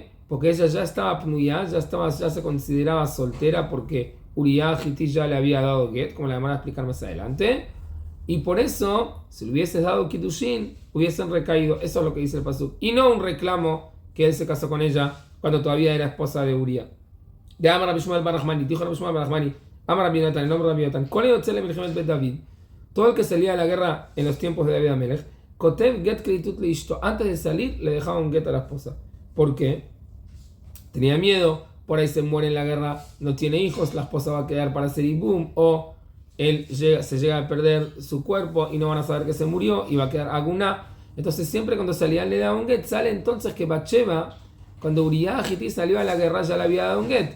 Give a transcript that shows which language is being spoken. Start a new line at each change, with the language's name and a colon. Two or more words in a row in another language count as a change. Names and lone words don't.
Spanish: Porque ella ya estaba pnuyá, ya se consideraba soltera porque Uriah Hiti ya le había dado get, como la van a explicar más adelante. Y por eso, si le hubieses dado Kiddushin, hubiesen recaído. Eso es lo que dice el pasuk. Y no un reclamo que él se casó con ella cuando todavía era esposa de Uriah. De Amar Rabbi Shmuel bar Nachmani, dijo Rabbi Shmuel bar Nachmani, Amar Rabbi Yonatan, el nombre de Rabbi Yonatan, ¿cuál es el
Hebrew: מלחמת בית דוד?
Spanish: Todo el que salía a la guerra en los tiempos de David Amelech,
Hebrew: כותב גט כריתות לאשתו,
Spanish: antes de salir le dejaba un get a la esposa. ¿Por qué? Tenía miedo, por ahí se muere en la guerra, no tiene hijos, la esposa va a quedar para hacer ibum, o él se llega a perder su cuerpo y no van a saber que se murió y va a quedar aguná. Entonces siempre cuando salía le daba un get. Sale entonces que Batsheva, cuando Uriah Hiti salió a la guerra, ya le había dado un get.